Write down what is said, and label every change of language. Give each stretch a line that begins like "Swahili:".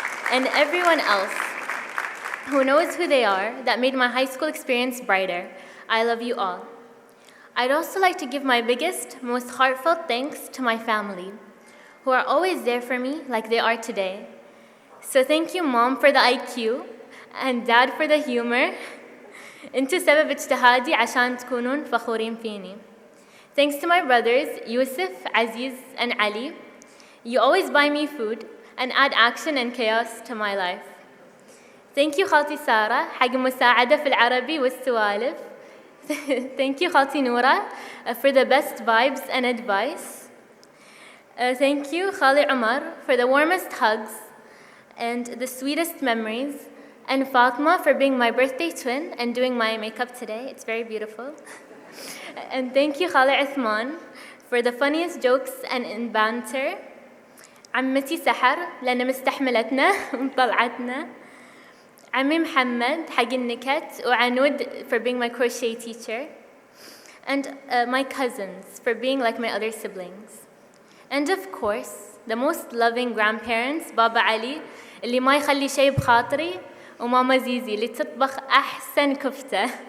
English: And everyone else who knows who they are that made my high school experience brighter. I love you all. I'd also like to give my biggest, most heartfelt thanks to my family, who are always there for me like they are today. So thank you, Mom, for the IQ, and Dad for the humor.
Arabic: انتوا سبب اجتهادي عشان تكونون فخورين فيني.
English: Thanks to my brothers, Yusuf, Aziz, and Ali. You always buy me food and add action and chaos to my life.
Arabic: Thank you, خالتي سارة, حق مساعدة في العربي والسوالف.
English: Thank you, خالتي نورة, for the best vibes and advice. Thank you, خالي عمر, for the warmest hugs and the sweetest memories. And Fatma for being my birthday twin and doing my makeup today. It's very beautiful. And thank you, خالي عثمان, for the funniest jokes and in banter.
Arabic: عمتي سحر, لأن مستحملتنا ومطلعتنا. عمي محمد, حق النكت, وعنود for being my crochet teacher.
English: And my cousins for being like my other siblings.
Arabic: And of course, the most loving grandparents, Baba Ali, اللي ما يخلي شيء بخاطري, وماما زيزي اللي تطبخ أحسن كفتة.